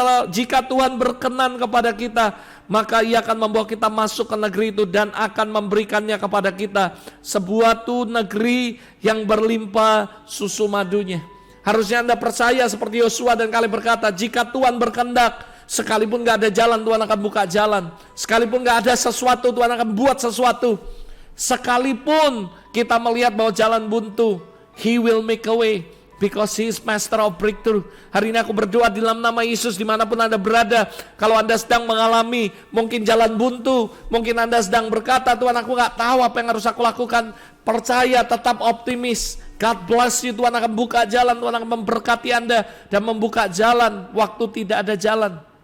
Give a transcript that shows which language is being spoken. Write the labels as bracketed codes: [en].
[id] Jika Tuhan berkenan kepada kita, maka Ia akan membawa kita masuk ke negeri itu dan akan memberikannya kepada kita, sebuah negeri yang berlimpah susu madunya. Harusnya Anda percaya seperti Yosua dan Kaleb berkata, jika Tuhan berkehendak, sekalipun gak ada jalan, Tuhan akan buka jalan. Sekalipun gak ada sesuatu, Tuhan akan buat sesuatu. Sekalipun kita melihat bahwa jalan buntu, [en] He will make a way, because He is master of breakthrough. [id] Hari ini aku berdoa di dalam nama Yesus, dimanapun Anda berada. Kalau Anda sedang mengalami mungkin jalan buntu, mungkin Anda sedang berkata, Tuhan aku gak tahu apa yang harus aku lakukan. Percaya, tetap optimis. [en] God bless you, [id] Tuhan akan buka jalan, Tuhan akan memberkati Anda dan membuka jalan waktu tidak ada jalan.